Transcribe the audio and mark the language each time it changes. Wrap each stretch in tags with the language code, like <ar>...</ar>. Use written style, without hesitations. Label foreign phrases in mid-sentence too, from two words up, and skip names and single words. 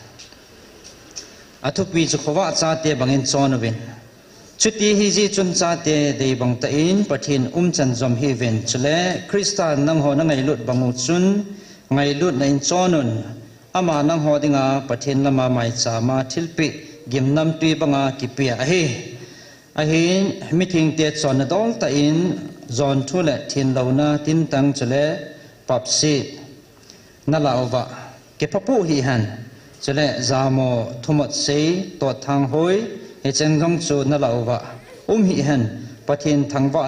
<tcz>athu pi chu khowa cha te bangin chon win chuti hi ji chun cha te dei bang ta in pathin chan zom hi ven chule krista nang ho na ngai lut bangu chun ngai lut na in chonun ama nang ho dinga pathin lama mai cha ma thilpi gimnam tui banga kipia a hi meeting te chon na dol ta in zon thule thin launa tin tang chule papsi na lawa ke papu hi han chule zamo thumot sei to thang hoi he chengjong chu na lawa hi han pathin thangwa</tcz>